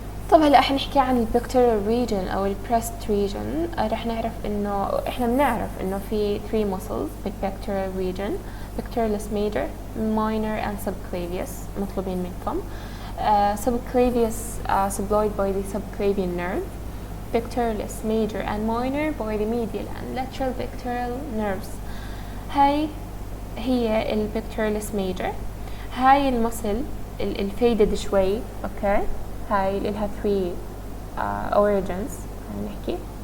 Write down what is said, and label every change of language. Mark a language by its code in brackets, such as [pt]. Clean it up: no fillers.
[ar] طب هلا حنحكي عن البكتيريال ريجن او البريست ريجن. رح نعرف انه احنا بنعرف انه في 3 muscles بالبكتيريال ريجن: pectoralis major, minor and subclavius مطلوبين منكم. [en] Subclavius supplied by the subclavian nerve, pectoralis major and minor by the medial and lateral pectoral nerves. [ar] هاي هي البكتيريالس ميجر. هاي المسل الفيدد شوي، اوكي، هاي لها 3 origins نحكي.